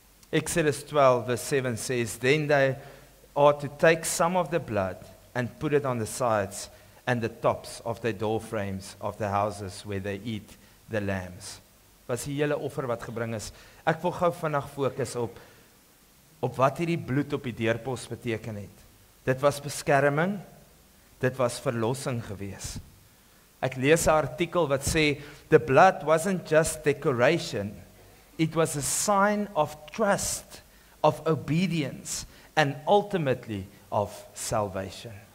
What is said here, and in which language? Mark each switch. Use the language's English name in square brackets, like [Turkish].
[English] Exodus 12 verse 7 says, then they are to take some of the blood and put it on the sides and the tops of the door frames of the houses where they eat the lambs. [Afrikaans] Was die hele offer wat gebring is. Ek wil gou vandag fokus op wat hierdie bloed op die deurpos beteken het. Dit was beskerming, dit was verlossing gewees. Ek lees 'n artikel wat sê, [English] the blood wasn't just decoration, it was a sign of trust, of obedience, and ultimately of salvation.